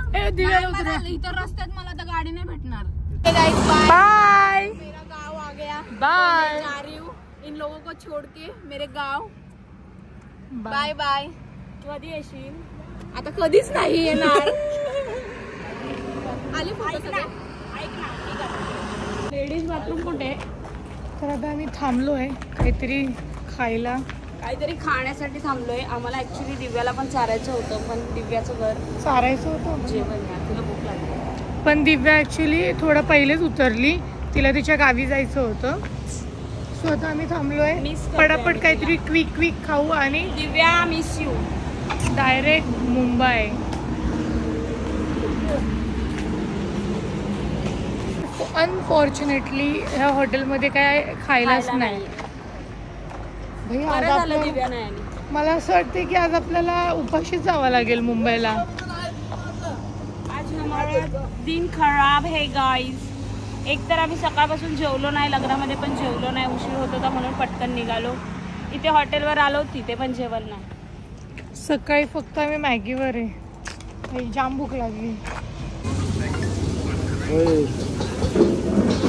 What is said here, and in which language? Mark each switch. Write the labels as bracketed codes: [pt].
[mr] इतर रस्त्यात मला तर गाडी नाही भेटणार. [en] Bye. [hi] मेरा गाव आ गया. [en] Bye. [hi] जा रही हूँ इन लोगों को छोड़ के मेरे गाव. [en] Bye bye. [mr] कधी येशील. आता कधीच नाही येणार. आले फोटो. लेडीज बाथरूम कुठे. तर आता आम्ही थांबलोय काहीतरी खायला. काहीतरी खाण्यासाठी थांबलोय. आम्हाला ऍक्च्युली दिव्याला पण चारायचं होतं पण दिव्याचं घर चारायचं होतं जेवण तिला भूक लागली. पण दिव्या ऍक्च्युली थोडं पहिलेच उतरली. तिला तिच्या गावी जायचं होतं. सो आता आम्ही थांबलोय. पटापट काहीतरी क्विक खाऊ आणि [en] Divya miss you. [mr] Direct Mumbai. Unfortunately ह्या हॉटेलमध्ये काय खायलाच नाही. बरं झालं दिव्या नाही आली. मला असं वाटते की आज आपल्याला उपाशीच जावं लागेल मुंबईला. [hi] आज हमारा दिन खराब है गाइस. [mr] एक तर आम्ही सकाळपासून जेवलो नाही, लग्नामध्ये पण जेवलो नाही, उशीर होत होता म्हणून पटकन निघालो. इथे हॉटेलवर आलो तिथे पण जेवण नाही. सकाळी फक्त आम्ही मॅगीवर आहे. जाम भूक लागली.